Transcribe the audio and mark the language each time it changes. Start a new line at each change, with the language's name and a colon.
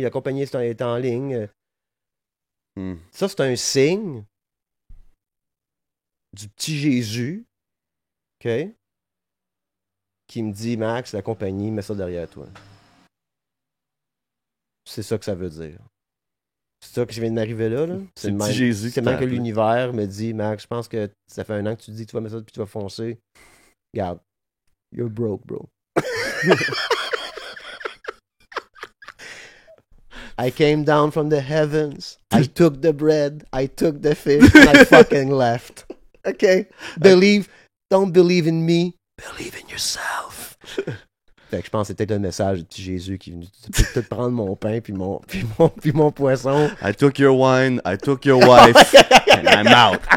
French: La compagnie est en ligne. Ça, c'est un signe du petit Jésus, OK, qui me dit, Max, la compagnie, mets ça derrière toi. C'est ça que ça veut dire. C'est ça que je viens de m'arriver là. C'est le petit Jésus. C'est même que l'univers me dit, Max, je pense que ça fait 1 an que tu dis que tu vas mettre ça puis tu vas foncer.
English: Regarde, you're broke, bro. I came down from the heavens. I took the bread. I took the fish. And I fucking left. Okay? Don't believe in me. Believe in yourself.
French: Fait que je pense que c'est peut-être un message du petit Jésus qui vient peut-être prendre mon pain puis mon poisson.
English: I took your wine, I took your wife, and I'm out.